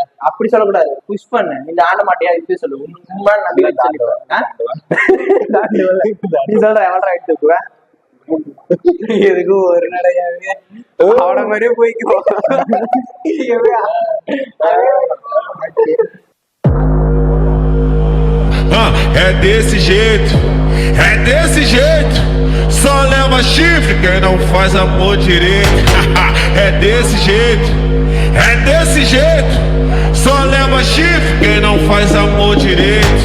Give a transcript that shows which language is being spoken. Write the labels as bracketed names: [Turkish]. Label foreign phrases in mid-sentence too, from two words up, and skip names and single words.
[Tamil] அப்படி சொல்லக்கூடாது. புஷ் பண்ணு. இந்த ஆட மாட்டியா? இப்படி சொல்லு. உண்மை நம்பி சொல்லிடுவேன். நீ சொல்ற எவ்வளோ ரைட் தூக்குவேன்? எதுக்கு ஒரு நடையாவே அவன மாதிரியே போய்க்குவோம். [Portuguese] é desse jeito, é desse jeito. Só leva chifre quem não faz amor direito. É desse jeito, é desse jeito. Só leva chifre quem não faz amor direito.